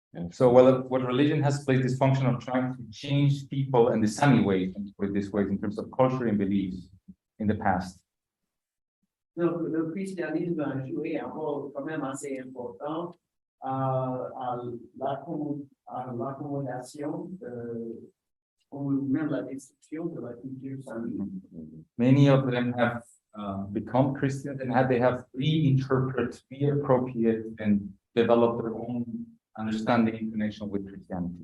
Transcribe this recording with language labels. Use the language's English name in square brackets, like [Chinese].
[English] So what religion has played this function of trying to change people and the Sami ways, with this way in terms of culture and beliefs in the past. [French] Donc, le christianisme a joué un rôle quand même assez important à l'accommodation ou même la destruction de la culture Sami. [English] Many of them have become Christians and they have reinterpreted, reappropriated, and developed their own understanding in connection with Christianity.